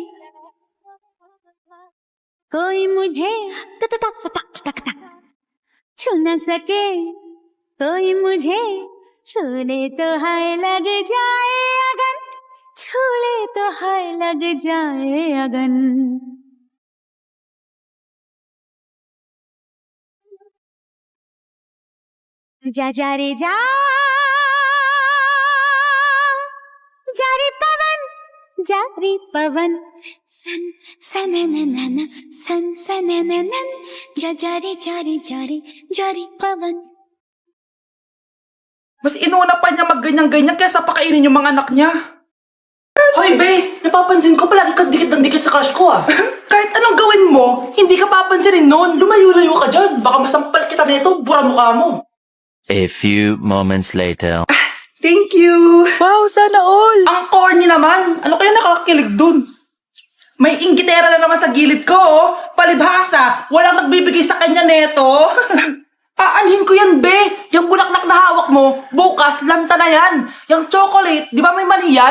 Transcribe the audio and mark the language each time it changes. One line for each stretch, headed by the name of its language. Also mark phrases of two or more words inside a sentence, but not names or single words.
Hindi: कोई मुझे छू न सके कोई मुझे छूले तो हाय लग जाए अगन छूले तो हाय लग जाए अगन जा जा रे जा जा रे पवन सन सनननन सन सनननन जा रे पवन
Filipino: Mas inuna pa niya magganyan-ganyan kaysa pakainin yung mga anak niya. Hoy, be! Napapansin ko palagi kang dikit ng dikit sa crush ko, ah. Kahit anong gawin mo, hindi ka papansinin nun. Lumayo-layo ka dyan. Baka masampal kita nito, bura mukha mo.
English: A few moments later. Thank you!
Filipino: Wow, sana all! Ang corny naman! Ano kaya nakakakilig dun? May inggitera na naman sa gilid ko, oh. Palibhasa, walang nagbibigay sa kanya neto. Aanhin ko yan, be! Yung bulaklak na hawak mo, bukas, lanta na yan. Yung chocolate, di ba may mani yan?